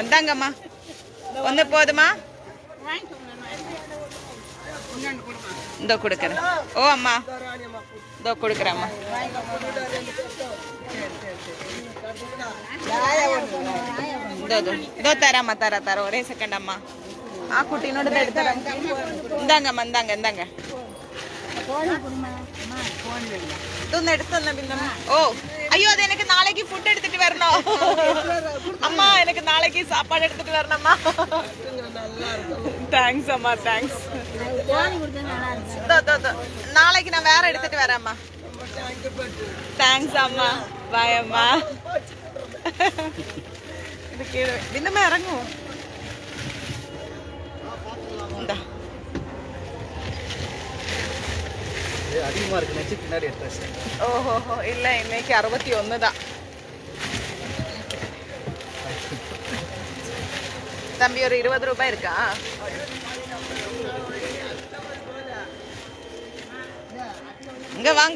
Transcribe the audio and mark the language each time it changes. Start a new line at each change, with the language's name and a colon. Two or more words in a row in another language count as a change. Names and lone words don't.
Tamil: இந்தாங்கம்மா. ஒன்று போதுமா? இதோ கொடுக்குறேன். ஓ அம்மா இதோ கொடுக்குறேம்மா. இதோ தரம்மா தர ஒரே செகண்ட் அம்மா. குட்டினோட எடுத்துறேன். இந்தாங்கம்மா இந்தாங்க.
Malayalam: ഇതൊന്ന് എടുത്തന്നെ പിന്നെ. ഓ അയ്യോ അത് എനിക്ക് നാളേക്ക് ഫുഡ് എടുത്തിട്ട് വരണോ അമ്മ? എനിക്ക് നാളേക്ക് സാപ്പാട് എടുത്തിട്ട് വരണം അമ്മ. താങ്ക്സ് അമ്മ താങ്ക്സ്. നാളേക്ക് ഞാൻ വേറെ എടുത്തിട്ട് വരാം അമ്മ. താങ്ക്സ് അമ്മ. ബൈ അമ്മ. ഇത് കീഴ ഇതിന്റെ ഇറങ്ങൂ.
Tamil: എന്താ அதிகமா இருக்கு நெச்சி பின்னாடி அட்ரஸ். ஓஹோ இல்ல இன்னைக்கு 61 தான் தம்பி. ஒரு 20 ரூபாய் இருக்கா? இங்க வாங்க.